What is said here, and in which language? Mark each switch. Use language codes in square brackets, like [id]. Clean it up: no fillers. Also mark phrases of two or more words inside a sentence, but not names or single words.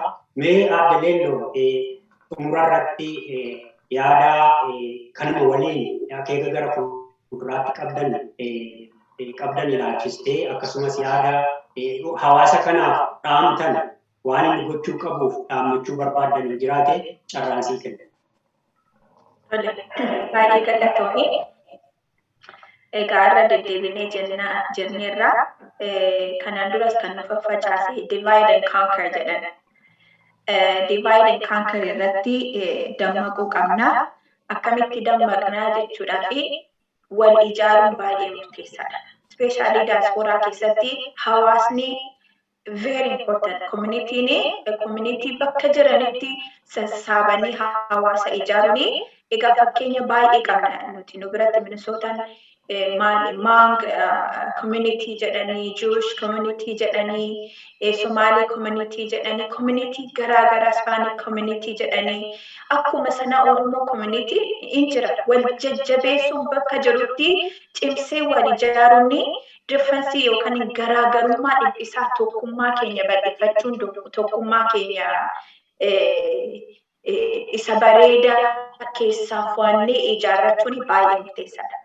[om] Mee aadaleelloo xumurarratti yaada kanuma waliin akeeka gara fuulduraatti qabdan ilaalchistee akkasumas yaada hawaasa kanaaf dhaamtan waan inni gochuu qabuuf dhaammachuu barbaadan jiraate carraansii kenna. Baay'ee galatoomii. Egaa irra deddeebinee jenneerra kanaan duras kan nu faffacaase [en] divide and conquer [om] jedhan. [en] Divide and conquer [om] irratti dammaquu qabna. Akkamitti dammaqnaa jechuudhaa fi wal ijaaruun baay'ee murteessaadha. [en] Especially diaspora [om] keessatti hawaasni [en] very important community [om] bakka jiranitti sassaabanii hawaasa ijaaruun egaa fakkeenya baay'ee qabna nuti nu biratti Minisootaan [en] Mang community [om] jedhanii [en] Jewish community [om] jedhanii [en] Somali community [om] jedhanii community garaa [en] Hispanic community [om] jedhanii akkuma sana [en] Oromoo community [om] injira wal jajjabeessuun bakka jirutti cimsee wal ijaaruun difference yookaan garaagarummaa dhiphisaa tokkummaa keenya bal'ifachuun tokkummaa keenya isa bareedaa keessaa fu'annee ijaarrachuun baay'ee murteessaadha.